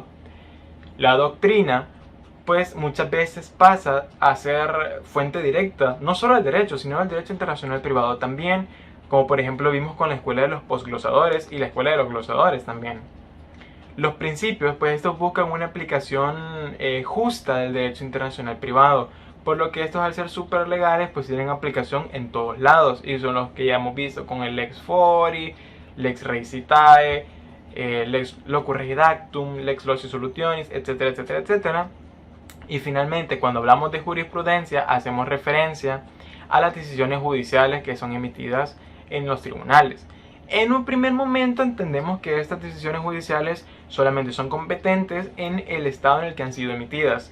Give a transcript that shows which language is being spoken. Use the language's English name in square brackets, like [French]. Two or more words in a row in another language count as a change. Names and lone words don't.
[Spanish] La doctrina, pues muchas veces pasa a ser fuente directa, no solo del derecho, sino del derecho internacional privado también, como por ejemplo vimos con la escuela de los posglosadores y la escuela de los glosadores también. los principios, pues estos buscan una aplicación justa del derecho internacional privado, por lo que estos, al ser super legales, pues tienen aplicación en todos lados, y son los que ya hemos visto con el [Latin] Lex Fori, Lex Res Itae, Lex Locus Redactum, Lex Loci Solutionis, [Spanish] etcétera, etcétera, etcétera. Y finalmente, cuando hablamos de jurisprudencia, hacemos referencia a las decisiones judiciales que son emitidas en los tribunales. En un primer momento entendemos que estas decisiones judiciales solamente son competentes en el estado en el que han sido emitidas.